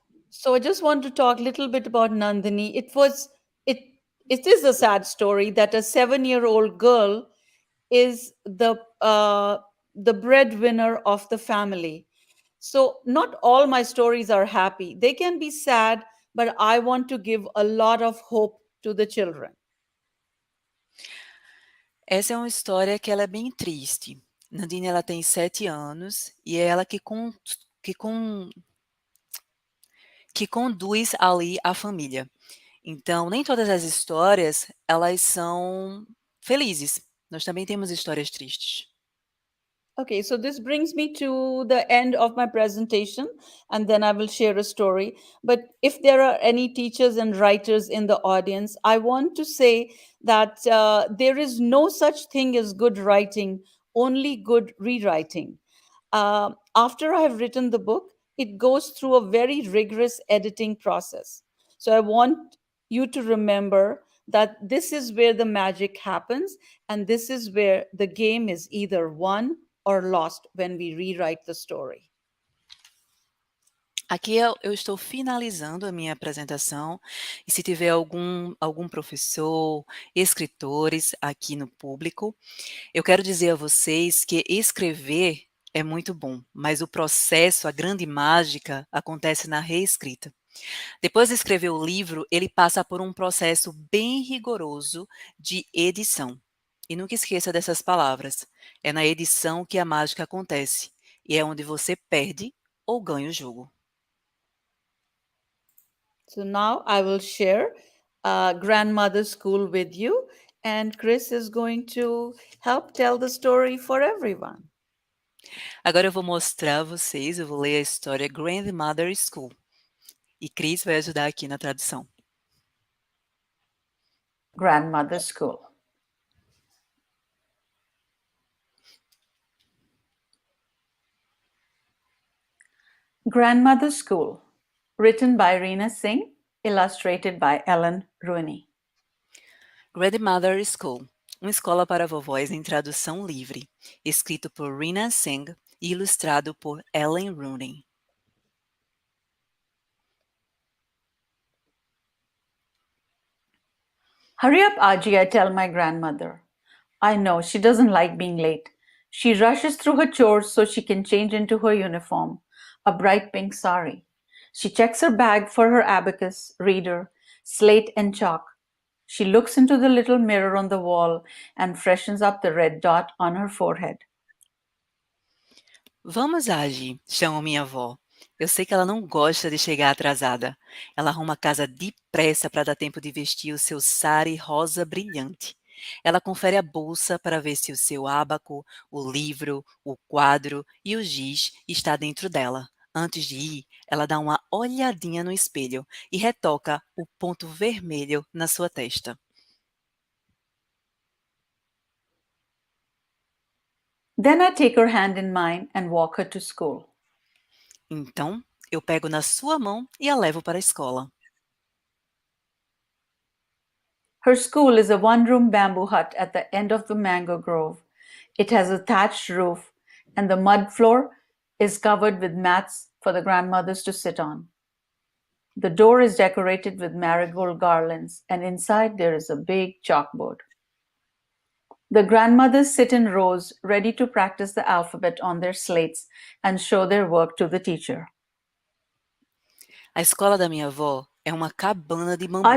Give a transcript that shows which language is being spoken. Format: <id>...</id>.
<en>So I just want to talk a little bit about Nandini. It is a sad story that a 7-year-old girl is the breadwinner of the family. So not all my stories are happy. They can be sad, but I want to give a lot of hope to the children.</en> <pt>Essa é uma história que ela é bem triste. Nandini ela tem 7 anos e é ela que conduz ali a família. Então, nem todas as histórias, elas são felizes. Nós também temos histórias tristes.</pt> <en>Okay, so this brings me to the end of my presentation, and then I will share a story. But if there are any teachers and writers in the audience, I want to say that there is no such thing as good writing, only good rewriting. After I have written the book, it goes through a very rigorous editing process. So I want you to remember that this is where the magic happens, and this is where the game is either won or lost when we rewrite the story.</en> <pt>Aqui eu estou finalizando a minha apresentação, e se tiver algum professor, escritores aqui no público, eu quero dizer a vocês que escrever É muito bom, mas o processo, a grande mágica, acontece na reescrita. Depois de escrever o livro, ele passa por um processo bem rigoroso de edição. E nunca esqueça dessas palavras. É na edição que a mágica acontece. E é onde você perde ou ganha o jogo.</pt> <en>So now I will share Grandmother School with you, and Chris is going to help tell the story for everyone.</en> <pt>Agora eu vou mostrar a vocês, eu vou ler a história Grandmother School. E Cris vai ajudar aqui na tradução.</pt> <en>Grandmother School. Grandmother School, written by Rina Singh, illustrated by Ellen Rooney.</en> <pt>Grandmother School, uma escola para vovós em tradução livre, escrito por Rina Singh e ilustrado por Ellen Rooney.</pt> <en>Hurry up, Aji, I tell my grandmother. I know, she doesn't like being late. She rushes through her chores so she can change into her uniform, a bright pink sari. She checks her bag for her abacus, reader, slate, and chalk. She looks into the little mirror on the wall and freshens up the red dot on her forehead.</en> <pt>Vamos, Agi, chama minha avó. Eu sei que ela não gosta de chegar atrasada. Ela arruma a casa depressa para dar tempo de vestir o seu sari rosa brilhante. Ela confere a bolsa para ver se o seu ábaco, o livro, o quadro e o giz está dentro dela. Antes de ir, ela dá uma olhadinha no espelho e retoca o ponto vermelho na sua testa.</pt> <en>Then I take her hand in mine and walk her to school.</en> <pt>Então, eu pego na sua mão e a levo para a escola.</pt> <en>Her school is a one-room bamboo hut at the end of the mango grove. It has a thatched roof, and the mud floor is covered with mats for the grandmothers to sit on. The door is decorated with marigold garlands, and inside there is a big chalkboard. The grandmothers sit in rows, ready to practice the alphabet on their slates and show their work to the teacher.</en> <pt>A escola da minha avó é uma cabana de bambu.</pt>